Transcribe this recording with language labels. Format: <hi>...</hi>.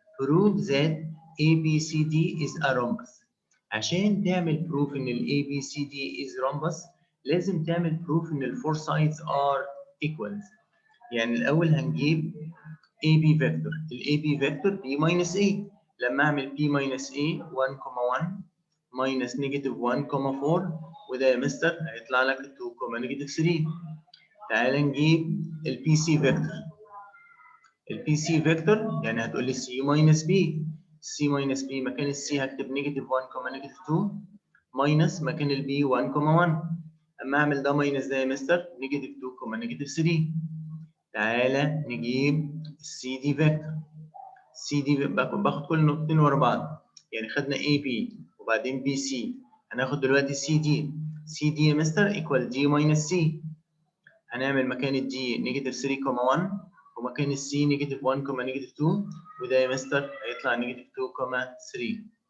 <en>Prove that ABCD is a rhombus.</en> <ar>عشان تعمل</ar> <en>proof ان ال ABCD is rhombus</en> <ar>لازم تعمل</ar> <en>proof ان ال four sides are equals.</en> <ar>يعني الأول هنجيب AB vector.</ar> <en>ال AB vector B minus A.</en> <ar>لما أعمل B minus A 1, 1 minus negative 1, 4 وده يا مستر هيطلع لك 2, negative 3. تعال نجيب ال PC vector.</ar> <en>ال PC vector</en> <ar>يعني هتقول لي</ar> <en>C minus B. C minus B</en> <ar>مكان ال C هكتب</ar> <en>negative 1, negative 2 minus مكان ال B 1, 1.</en> <ar>أما أعمل ده minus ده يا مستر negative 2, negative 3. تعالى نجيب السي دي فيكتور. السي دي باخد كل نقطتين ورا بعض. يعني خدنا اي بي وبعدين بي سي. هناخد دلوقتي سي دي. سي دي يا مستر ايكوال دي ماينس سي. هنعمل مكان الدي نيجاتيف 3, 1 ومكان السي نيجاتيف 1, نيجاتيف 2 وده يا مستر هيطلع نيجاتيف 2, 3.</ar>